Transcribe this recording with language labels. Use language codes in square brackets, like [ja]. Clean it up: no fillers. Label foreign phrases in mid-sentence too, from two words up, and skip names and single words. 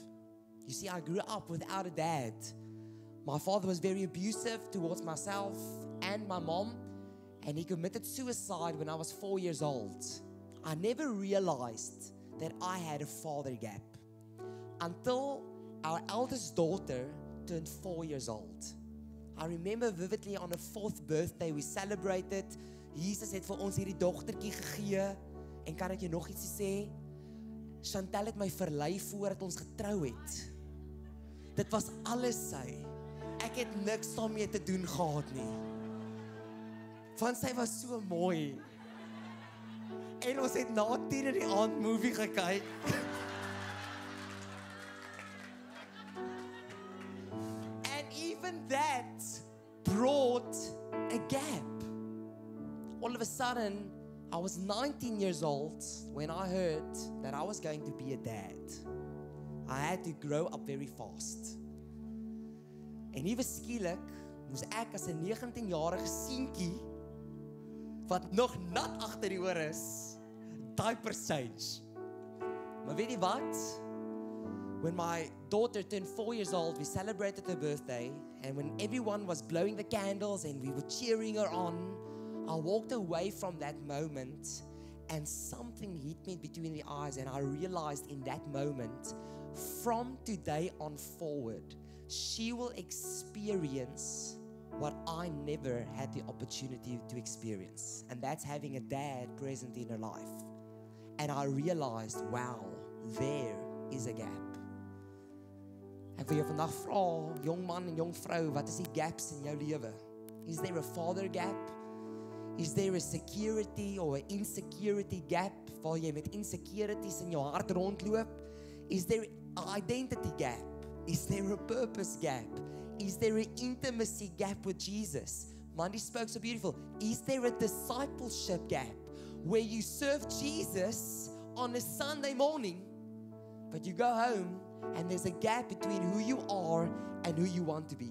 [en] You see, I grew up without a dad. My father was very abusive towards myself and my mom, and he committed suicide when I was 4 years old. I never realized that I had a father gap until our eldest daughter turned 4 years old. I remember vividly on her 4th birthday, we celebrated. [af] Jesus het vir ons hierdie dogtertjie gegee. En kan ek jou nog iets sê? Chantel het my verlei voordat ons getrou het. Dit was alles sy. Ek het niks daarmee te doen gehad nie. Want sy was so mooi. En ons het na 10 in die aand movie gekyk. [en] Even that brought a gap. All of a sudden, I was 19 years old when I heard that I was going to be a dad. I had to grow up very fast. [af] En ewe skielik moes ek as 'n 19-jarige seentjie wat nog nat agter die oor is, [en] diapers change. [af] Maar weet jy wat? [en] When my daughter turned 4 years old, we celebrated her birthday, and when everyone was blowing the candles and we were cheering her on, I walked away from that moment and something hit me between the eyes, and I realized in that moment, from today on forward, she will experience what I never had the opportunity to experience, and that's having a dad present in her life. And I realized, wow, there is a gap. [af] Ek wil jou vandag vra, jong man en jong vrou, wat is die gaps in jou lewe? [en] Is there a father gap? Is there a security or an insecurity gap [af] waar jy met insecurities in jou hart rondloop? [en] Is there an identity gap? Is there a purpose gap? Is there an intimacy gap with Jesus? Mandy spoke so beautiful. Is there a discipleship gap where you serve Jesus on a Sunday morning, but you go home and there's a gap between who you are and who you want to be?